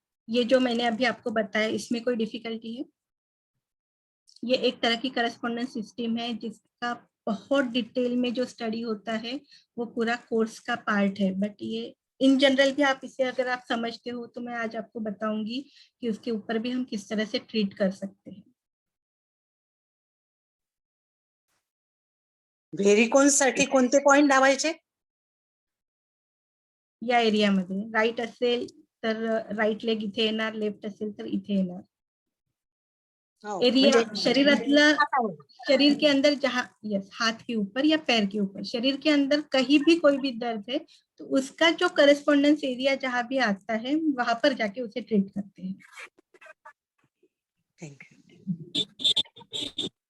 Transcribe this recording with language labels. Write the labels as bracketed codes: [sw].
[hi] ये जो मैंने अभी आपको बताया, इसमें कोई डिफिकल्टी है? ये एक तरह की करस्पॉन्डेंस सिस्टम है जिसका बहुत डिटेल में जो स्टडी होता है वो पूरा कोर्स का पार्ट है। बट ये इन जनरल भी आप इसे अगर आप समझते हो तो मैं आज आपको बताऊंगी कि उसके ऊपर भी हम किस तरह से ट्रीट कर सकते हैं। [mr] व्हेरिकोन्स साठी कोणते पॉइंट दाबायचे? या एरियामध्ये राईट असेल तर राईट लेग इथे येणार, लेफ्ट असेल तर इथे येणार। [hi] एरिया शरीरातला, शरीर के अंदर जहाँ, यस, हाथ के ऊपर या पैर के ऊपर, शरीर के अंदर कहीं भी कोई भी दर्द है तो उसका जो करस्पॉन्डेंस एरिया जहाँ भी आता है वहां पर जाके उसे ट्रीट करते हैं। [en] Thank you.